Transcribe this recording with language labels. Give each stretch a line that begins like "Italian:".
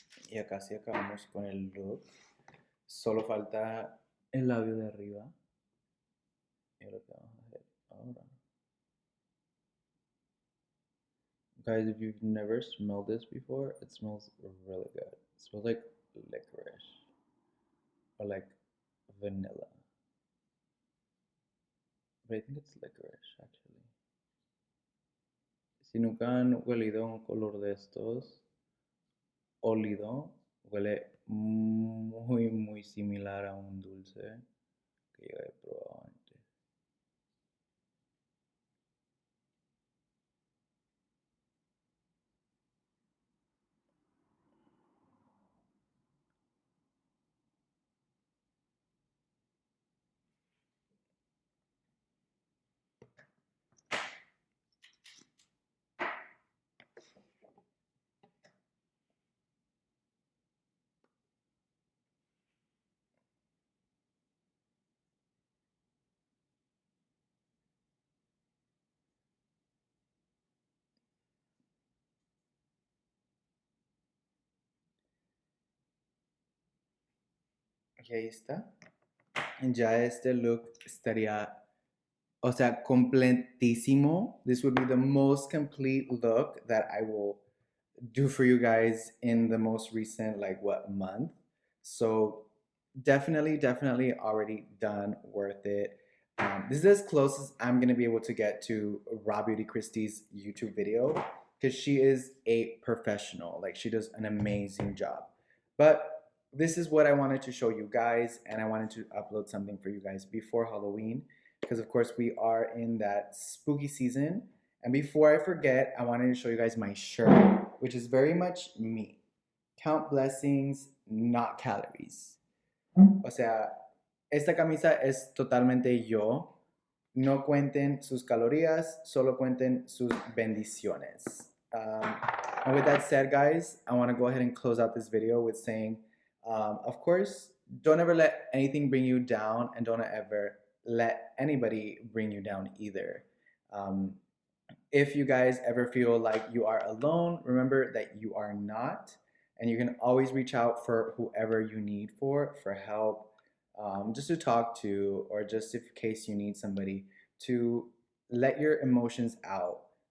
Spanish: Y acá sí acabamos con el look. Solo falta el labio de arriba. Y lo que vamos a hacer ahora.
English: Guys, if you've never smelled this before, it smells really good. It smells like licorice. Or like vanilla. But I think it's licorice, actually.
Spanish: Si nunca han huelido un color de estos, olido, huele muy similar a un dulce que yo he probado antes. Y ahí está. Ya este look estaría, o sea, completísimo.
English: This would be the most complete look that I will do for you guys in the most recent, like, what, month. So definitely already done, worth it. This is as close as I'm gonna be able to get to Raw Beauty Christie's YouTube video, because she is a professional. Like, she does an amazing job. But this is what I wanted to show you guys, and I wanted to upload something for you guys before Halloween, because of course we are in that spooky season. And before I forget, I wanted to show you guys my shirt, which is very much me. Count blessings, not calories.
Spanish: O sea, esta camisa es totalmente yo. No cuenten sus calorías, solo cuenten sus bendiciones.
English: And with that said, guys, I want to go ahead and close out this video with saying, of course, don't ever let anything bring you down, and don't ever let anybody bring you down either. If you guys ever feel like you are alone, remember that you are not, and you can always reach out for whoever you need for help, just to talk to, or just in case you need somebody to let your emotions out.